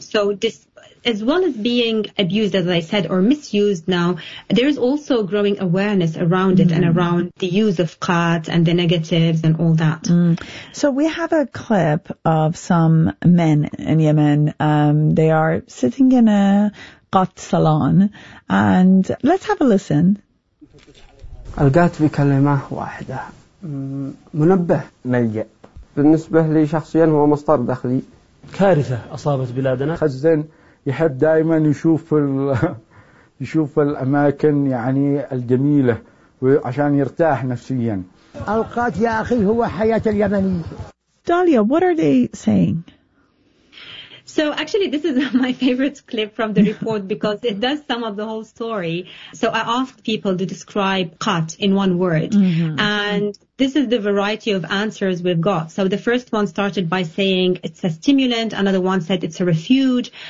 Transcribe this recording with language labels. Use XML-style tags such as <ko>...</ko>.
<en>So this, as well as being abused, as I said, or misused now, there is also growing awareness around it and around the use of qat and the negatives and all that. So we have a clip of some men in Yemen. They are sitting in a qat salon, and let's have a listen.</en> <ar>Al-qat bi kalimah wahida. منبه ملجأ بالنسبة لي شخصيا هو مصدر دخلي كارثة أصابت بلادنا خزن يحب دائما يشوف الأماكن يعني الجميلة عشان يرتاح نفسيا القات يا أخي هو حياة اليمني</ar> <en>داليا, what are they saying? So actually, this is my favorite clip from the report because it does sum up the whole story. So I asked people to describe qat in one word. And this is the variety of answers we've got. So the first one started by saying it's a stimulant. Another one said it's a refuge.</en>